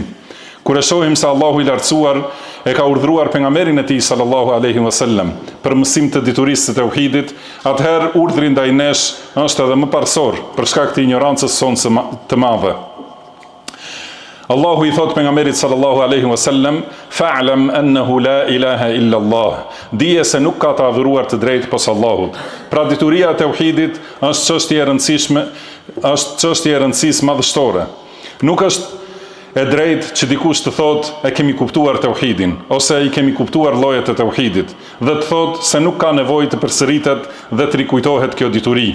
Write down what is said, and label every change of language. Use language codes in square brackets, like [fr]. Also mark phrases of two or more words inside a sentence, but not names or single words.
[sq] Kur e shohim se Allahu i lartësuar e ka urdhëruar pejgamberin e tij [ar] صلى الله عليه وسلم [sq] për mësim të diturisë së tauhidit, atëherë urdhri ndaj nesh është edhe më parsor për shkak të ignorancës sonë të madhe. Allahu i thot pejgamberit [ar] صلى الله عليه وسلم: "فاعلم أنه لا إله إلا الله." [sq] Dije se nuk ka të adhuruar të drejtë pos Allahut. Pra dituria e tauhidit është çështje e rëndësisë madhështore. Nuk është e drejtë që dikush të thotë e kemi kuptuar tauhidin ose i kemi kuptuar llojet e tauhidit dhe të thotë se nuk ka nevojë të përsëritet dhe të rikujtohet kjo dituri.